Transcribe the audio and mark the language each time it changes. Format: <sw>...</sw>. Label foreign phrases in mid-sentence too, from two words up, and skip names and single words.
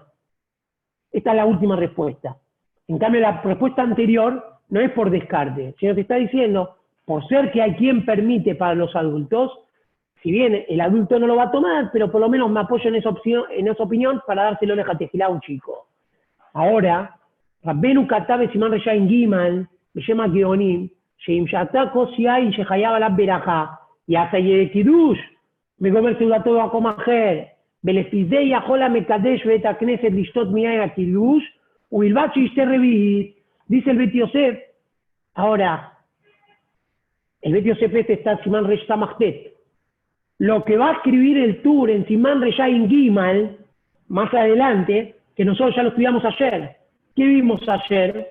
<es>Esta es la última respuesta. En cambio, la respuesta anterior no es por descarte, sino que está diciendo, por ser que hay quien permite para los adultos, si bien el adulto no lo va a tomar, pero por lo menos me apoyo en esa opinión para dárselo a un chico. Ahora,</es> <he>רבנו כתב בסימן רשעים ג' בשם הגאונים, שאם שתה כוס יין שחייב עליו ברכה, יעשה קידוש וגומר סעודתו במקום אחר, ולפי זה יכול המקדש ואת הכנסת לשתות מיין הקידוש, ובלבד שישתה רביעית,</he> <es>dice el Bet Yosef. Ahora, el Bet Yosef está en Simán Resh Samachtet. Lo que va a escribir el Tur en Simán Reshayin Gimal, más adelante, que nosotros ya lo estudiamos ayer. ¿Qué vimos ayer?</es>